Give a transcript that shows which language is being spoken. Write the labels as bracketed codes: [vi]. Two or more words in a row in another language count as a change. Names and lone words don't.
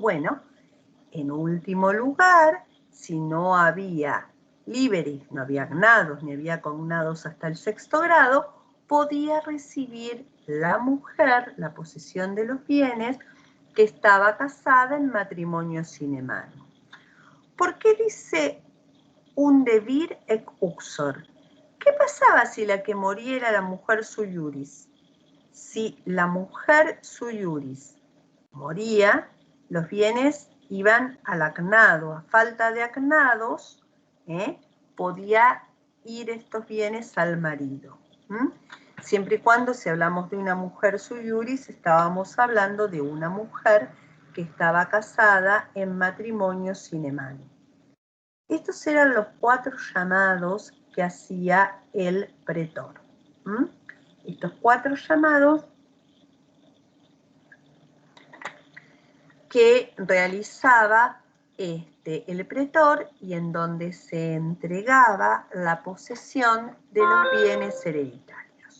[es] Bueno, en último lugar, si no había liberis, no había agnados, ni había cognados hasta el 6º grado, podía recibir la mujer la posesión de los bienes que estaba casada en matrimonio [la] sine manu. [es] ¿Por qué dice [la] unde vir et uxor? [es] ¿Qué pasaba si la que moría era la mujer [la] sui iuris? [es] Si la mujer [la] sui iuris [es] moría, los bienes iban al agnado. A falta de agnados, podía ir estos bienes al marido. Siempre y cuando, si hablamos de una mujer [la] sui iuris, [es] estábamos hablando de una mujer que estaba casada en matrimonio [la] sine manu. [es] Estos eran los 4 llamados que hacía el pretor. Estos 4 llamados que realizaba el pretor y en donde se entregaba la posesión de los bienes hereditarios.